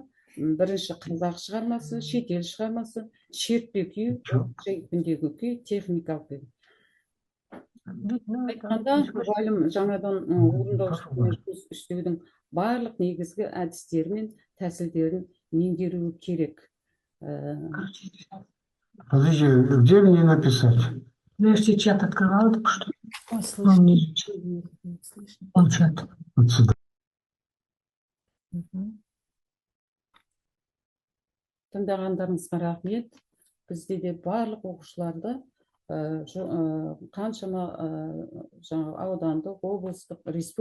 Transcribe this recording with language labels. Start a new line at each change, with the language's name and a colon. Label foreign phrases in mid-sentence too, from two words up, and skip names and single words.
Kazakh: Бірінші қазақ шығармасы, шетел шығармасы, шертпе күй, күндегі күй, техникалық күй. Айтқанда, мұғалім жаңадан орындаушылықпен жұмыс істеудің барлық негізгі әдістері мен тәсілдерін меңгеруі керек.
Russian: Подожди, где мне написать? Я же чат открывала только что. Чат. Вот сюда.
Kazakh: Тыңдағандарыңызға рахмет. Бізде де барлық оқушыларды қаншама аудандық, облыстық, республикалық